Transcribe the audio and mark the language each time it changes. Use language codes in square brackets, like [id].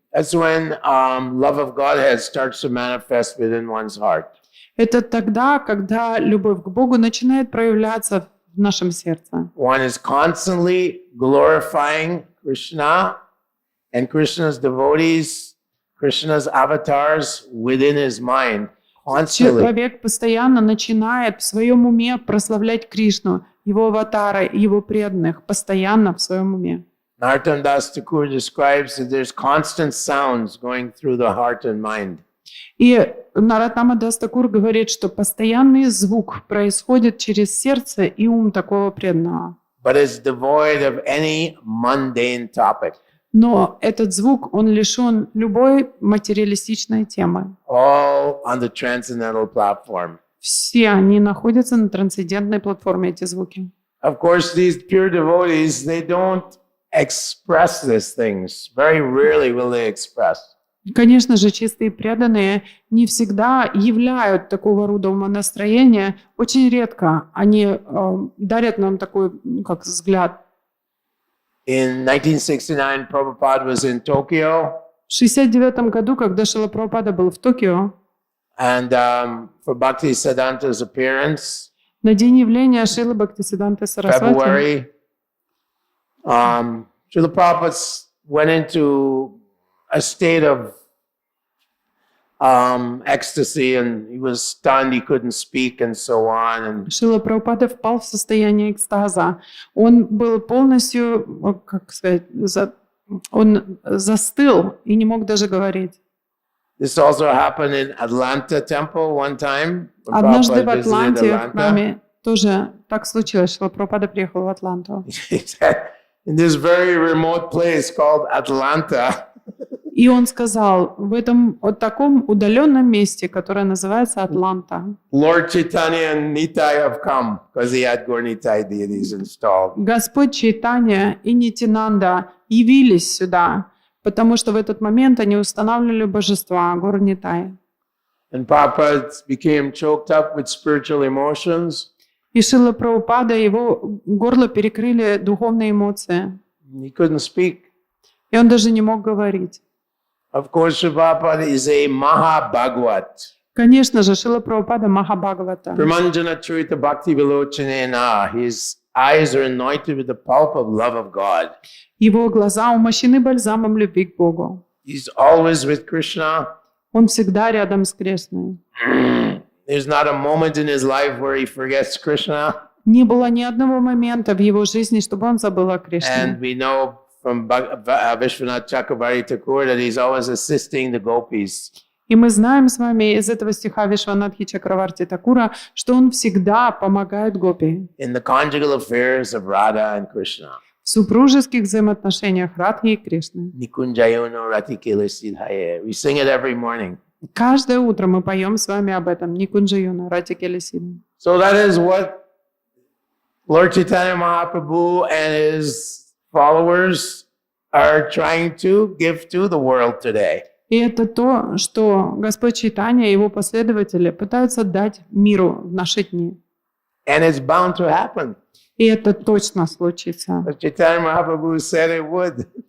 [en] That's when love of Godhead starts to manifest within one's heart. [ru] Это тогда, когда любовь к Богу начинает проявляться в нашем сердце. [en] One is constantly glorifying Krishna and Krishna's devotees, Krishna's avatars within his mind. Constantly. [ru] Человек постоянно начинает в своем уме прославлять Кришну, его аватара, его преданных, постоянно в своем уме. [en] Narottam Das Thakur describes that there's constant sounds going through the heart and mind. [ru] И Нароттама Дас Такур говорит, что постоянный звук происходит через сердце и ум такого преданного. [en] But it's devoid of any mundane topic. [ru] Но этот звук, он лишен любой материалистичной темы. [en] All on the transcendental platform. [ru] Все они находятся на трансцендентной платформе, эти звуки. [en] Of course, these pure devotees, they don't express these things. Very rarely will they express. [ru] Конечно же, чистые преданные не всегда являют такого рода умонастроения. Очень редко они дарят нам такой, как взгляд. [en] In 1969, Prabhupada was in Tokyo, [ru] В 1969 году, когда Шрила Прабхупада был в Токио, [en] and for Bhakti Siddhanta's appearance, [ru] на день явления Шрилы Бхактисиддханты Сарасвати, [en] February, Srila Prabhupada went into a state of ecstasy, and he was stunned, he couldn't speak, and so on. And [ru] Шрила Прабхупада впал в состояние экстаза. Он был полностью, как сказать, он застыл и не мог даже говорить. [en] this also happened in Atlanta Temple one time. when [ru] Однажды в [en] Prabhupada visited [ru] Атланте, в [en] Atlanta. [ru] храме, тоже так случилось, что Прабхупада приехал в Атланту. [en] He said, in this very remote place called Atlanta, [ru] И он сказал, в этом вот таком удаленном месте, которое называется Атланта, [en] Lord Chaitanya and Nitai have come, because he had Gaur Nitai deities installed. [ru] Господь Чайтанья и Нитянанда явились сюда, потому что в этот момент они устанавливали божества Гаур Нитай. [en] And Prabhupada became choked up with spiritual emotions. [ru] И Шрила Прабхупада, его горло перекрыли духовные эмоции, [en] He couldn't speak. [ru] и он даже не мог говорить. [en] Of course, Sri Prabhupada is a Maha-Bhagavat. [ru] Конечно же, Шрила Прабхупада Махабхагавата. [sa] Kripanidhi Bhakti Vilochanena. [en] His eyes are anointed with the pulp of love of God. [ru] Его глаза умощены бальзамом любви к Богу. [en] He's always with Krishna. [ru] Он всегда рядом с Кришной. [en] There's not a moment in his life where he forgets Krishna. [ru] Не было ни одного момента в его жизни, чтобы он забыл о [en] And [ru] Кришне. [en] we know from Vishwanath Chakravarti Thakur that he's always assisting the gopis. [ru] И мы знаем с вами из этого стиха Вишванатхи Чакраварти Такура, что он всегда помогает гопи [en] In the conjugal affairs of Radha and Krishna. [ru] в супружеских взаимоотношениях Радхи и Кришны. [sa] Nikunjayono Ratikela Siddhaye. [en] We sing it every morning. [ru] Каждое утро мы поем с вами об этом. [sa] Никунджаюна, Ратикелесида. [en] So that is what Lord Chaitanya Mahaprabhu and his followers are trying to give to the world today. [ru] И это то, что Господь Чайтанья и его последователи пытаются дать миру в наши дни. [en] And it's bound to happen. [ru] И это точно случится. [en] As Chaitanya Mahaprabhu said it would.